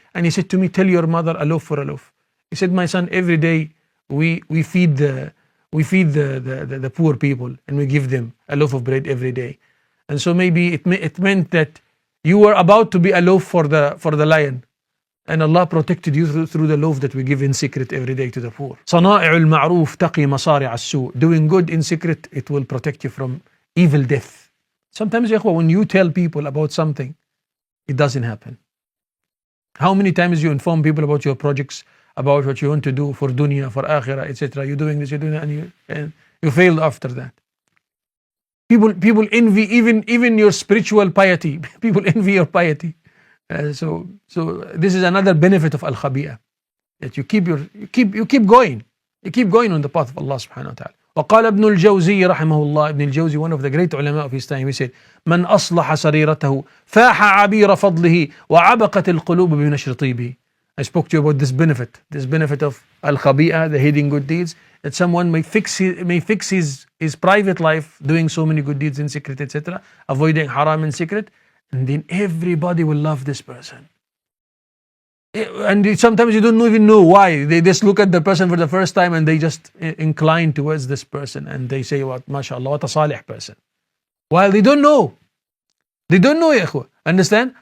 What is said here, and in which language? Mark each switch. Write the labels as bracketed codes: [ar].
[en] And he said to me, 'Tell your mother a loaf for a loaf.'" He said, "My son, every day we feed the poor people, and we give them a loaf of bread every day. And so maybe it meant that you were about to be a loaf for the lion. And Allah protected you through the love that we give in secret every day to the poor. [ar] صنائع المعروف تقي مصارع السوء. [en] Doing good in secret, it will protect you from evil death. Sometimes, when you tell people about something, it doesn't happen. How many times you inform people about your projects, about what you want to do for dunya, for akhirah, etc. You're doing this, you're doing that, and you failed after that. People envy even your spiritual piety. People envy your piety. So this is another benefit of al-khabi'ah, that you keep going. You keep going on the path of Allah subhanahu wa ta'ala. [ar] وقال ابن الجوزي رحمه الله, [en] Ibn al-Jawzi, one of the great ulama of his time, he said, [ar] من أصلح سريرته فاح عبير فضله وعبقت القلوب بنشر طيبه. [en] I spoke to you about this benefit of al-khabi'ah, the hidden good deeds, that someone may fix his private life doing so many good deeds in secret, etc., avoiding haram in secret, and then everybody will love this person. And sometimes you don't even know why. They just look at the person for the first time and they just incline towards this person and they say, what, mashallah, what a salih person. While they don't know. They don't know, ya ikhwah. Understand?